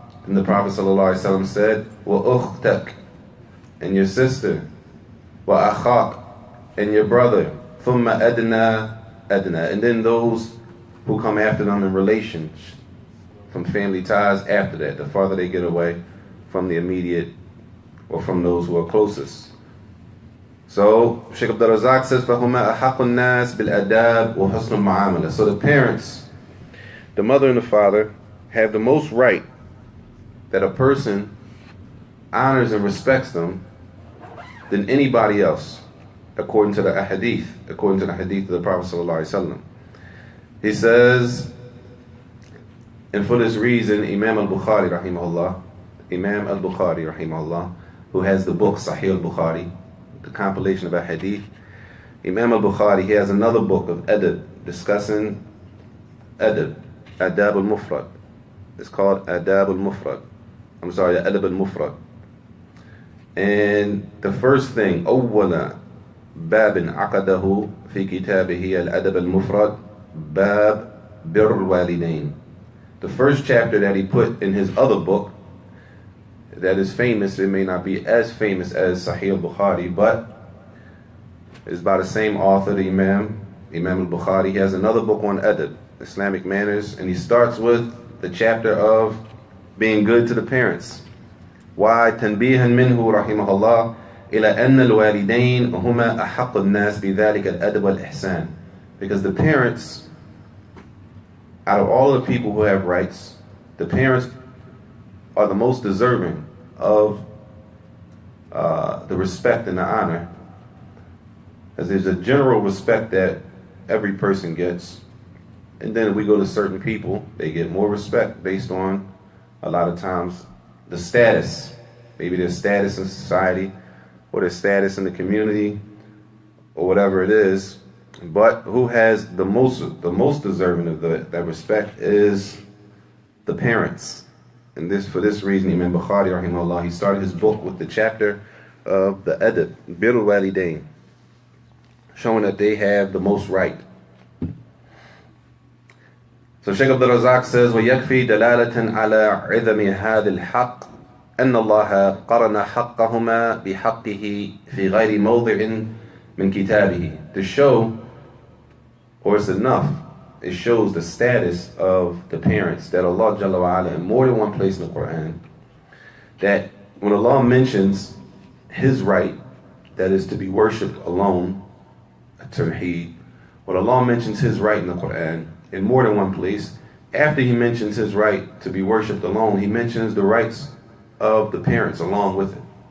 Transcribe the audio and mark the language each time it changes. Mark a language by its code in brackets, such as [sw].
[en] And the Prophet ﷺ said, [ar] وأختك, [en] and your sister, [ar] وأخاك, [en] and your brother, [ar] ثم أدنى أدنى, [en] and then those who come after them in relations, from family ties after that, the farther they get away from the immediate or from those who are closest. So Shaykh Abdul Razak says, [ar] فَهُمَا أَحَقُ النَّاسِ بِالْأَدَابِ وَحُسْنُ الْمُعَامَلَةِ. [en] So the parents, the mother and the father, have the most right that a person honors and respects them than anybody else, according to the hadith of the Prophet ﷺ. He says, and for this reason, Imam Al-Bukhari rahimahullah, who has the book Sahih Al-Bukhari, the compilation of a hadith, Imam Al-Bukhari, he has another book of adab, discussing adab al-mufrad. It's called Adab al-Mufrad. Adab al-Mufrad. And the first thing, [ar] أولا باب عقده في كتابه الأدب المفرد باب بر الوالدين. [en] The first chapter that he put in his other book that is famous, it may not be as famous as Sahih al-Bukhari, but it's by the same author, the Imam al-Bukhari. He has another book on adab, Islamic manners, and he starts with the chapter of being good to the parents. Why? [ar] تنبيها منه رحمه الله إلى أن الوالدين هما أحق الناس بذلك الأدب والإحسان. [en] Because the parents, out of all the people who have rights, the parents are the most deserving of the respect and the honor. As there's a general respect that every person gets. And then if we go to certain people, they get more respect based on, a lot of times, the status. Maybe their status in society, or their status in the community, or whatever it is. But who has the most deserving of that respect is the parents. And for this reason, Imam Bukhari rahimahullah, he started his book with the chapter of the adab, bir al-walidain, showing that they have the most right. So Shaykh Abdul Razak says, [ar] وَيَكْفِي دَلَالَةً عَلَى عِذَمِ هَذَا الْحَقِّ أَنَّ اللَّهَ قَرَنَ حَقَّهُمَا بِحَقِّهِ فِي غَيْرِ مَوْضِعٍ مِنْ كِتَابِهِ. [en] To show, or it's enough, it shows the status of the parents, that Allah Jalla wa Ala, in more than one place in the Quran, that when Allah mentions His right, that is to be worshipped alone, Tawheed, when Allah mentions His right in the Quran, in more than one place, after He mentions His right to be worshipped alone, He mentions the rights of the parents along with it.